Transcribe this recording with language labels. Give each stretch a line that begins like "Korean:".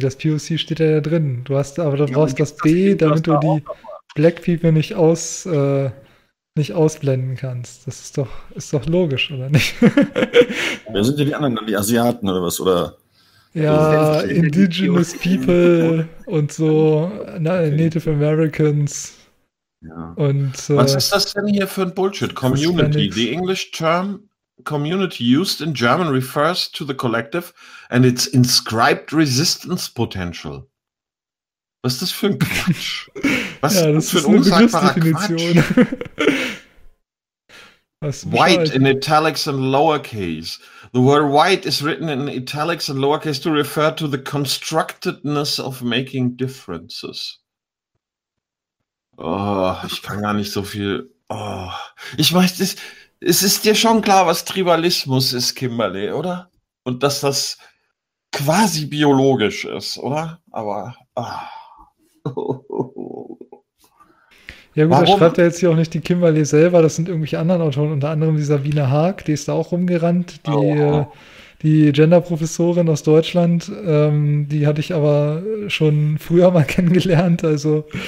German: Das POC steht ja da drin. Du hast aber du brauchst das B, damit du die Black People nicht ausblenden kannst. Das ist doch logisch, oder nicht? Wer sind denn die anderen, die Asiaten oder was? Oder? Ja, Indigenous People und so, Native Americans. Ja. Und, was ist das denn hier für ein Bullshit? Community.
English: The English term community used in German refers to the collective and its inscribed resistance potential.
German: Was ist das für ein Quatsch? Was ja, das ist für ein unsagbarer Definition. Quatsch?
English: White in italics and lowercase. The word white is written in italics and lowercase to refer to the constructedness of making differences.
German: Oh, ich kann gar nicht so viel. Oh. Ich weiß, es ist dir schon klar, was Tribalismus ist, Kimberley, oder? Und dass das quasi biologisch ist, oder? Aber. Oh. Ja, gut, warum? Da schreibt er jetzt hier auch nicht die Kimberley selber, das sind irgendwelche anderen Autoren, unter anderem die Sabine Haag, die ist da auch rumgerannt, die Gender-Professorin aus Deutschland, die hatte ich aber schon früher mal kennengelernt, also.